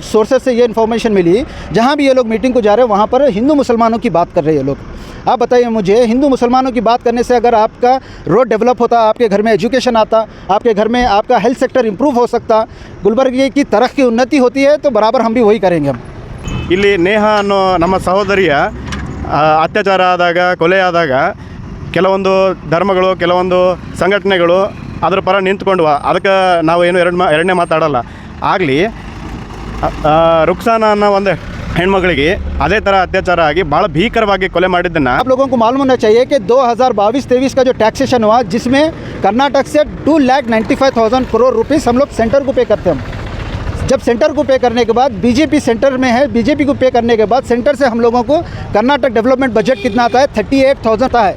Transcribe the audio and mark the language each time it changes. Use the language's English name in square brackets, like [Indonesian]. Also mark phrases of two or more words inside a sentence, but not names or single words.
[Hindi] सोर्सेज से ये इन्फॉर्मेशन मिली, जहाँ भी ये लोग मीटिंग को जा रहे हैं वहाँ पर हिंदू मुसलमानों की बात कर रहे हैं ये लोग। आप बताइए मुझे, हिंदू मुसलमानों की बात करने से अगर आपका रोड डेवलप होता, आपके घर में एजुकेशन आता, आपके घर में आपका [English] health sector [Hindi] इंप्रूव हो सकता, गुलबर्गा की तरह की उन्नति होती है, तो बराबर हम भी वही करेंगे। हम [Kannada] ಇಲ್ಲಿ ನೇಹ ಅನ್ನೋ ನಮ್ಮ ಸಹೋದರಿಯ ಅತ್ಯಾಚಾರ ಆದಾಗ, ಕೊಲೆ ಆದಾಗ ಕೆಲವೊಂದು ಧರ್ಮಗಳು, ಕೆಲವೊಂದು ಸಂಘಟನೆಗಳು ಅದರ ಪರ ನಿಂತ್ಕೊಂಡ್ವ, ಅದಕ್ಕೆ ನಾವು ಏನು ಎರಡನೇ ಮಾತಾಡಲ್ಲ। ಆಗಲಿ ರುಕ್ಸಾನ ಅನ್ನೋ ಒಂದು ಹೆಣ್ಮಗಳಿಗೆ ಅದೇ ಥರ ಅತ್ಯಾಚಾರ ಆಗಿ ಭಾಳ ಭೀಕರವಾಗಿ ಕೊಲೆ ಮಾಡಿದ್ದನ್ನು [Hindi] आप लोगों को मालूम होना चाहिए कि 2022-23 का जो टैक्सेशन हुआ, जिसमें कर्नाटक से 2,95,000 करोड़ रुपीस हम लोग सेंटर को पे करते हैं। जब सेंटर को पे करने के बाद बीजेपी सेंटर में है, बीजेपी को पे करने के बाद सेंटर से हम लोगों को कर्नाटक [English] development budget [Hindi] कितना आता है, 38,000 आता है।